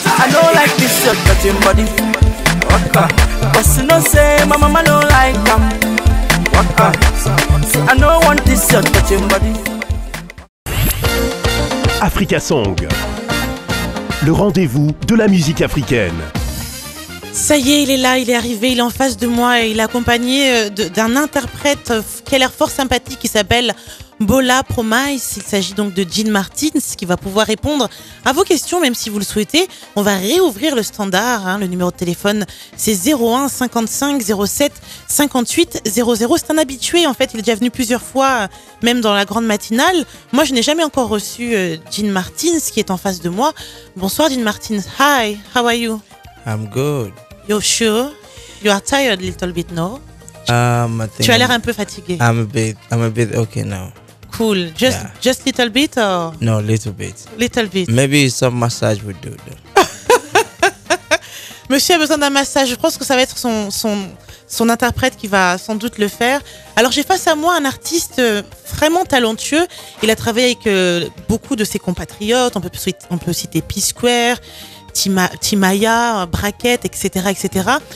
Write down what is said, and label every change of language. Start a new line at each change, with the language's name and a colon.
English: I don't like this your touching body. Waka. But you know say my mama don't like them. Waka. I don't want this your touching body.
French: Africa Song, le rendez-vous de la musique africaine. Ça y est, il est là, il est arrivé, il est en face de moi et il est accompagné d'un interprète qui a l'air fort sympathique qui s'appelle Bola Promise. Il s'agit donc de Jean Martins qui va pouvoir répondre à vos questions, même si vous le souhaitez. On va réouvrir le standard, le numéro de téléphone c'est 01 55 07 58 00. C'est un habitué en fait, il est déjà venu plusieurs fois, même dans la grande matinale. Moi je n'ai jamais encore reçu Jean Martins qui est en face de moi.
English: Bonsoir Jean Martins, hi, how are you? I'm good. You're sure? You are tired a little bit, no? I think
French: Tu as l'air un peu fatigué.
English: I'm a bit okay now. Cool. Just little bit or? No, little bit. Little bit. Maybe some massage would do though.
French: Monsieur a besoin d'un massage. Je pense que ça va être son interprète qui va sans doute le faire. Alors j'ai face à moi un artiste vraiment talentueux. Il a travaillé avec beaucoup de ses compatriotes. On peut citer P-Square, Timaya, Bracket, etc., etc.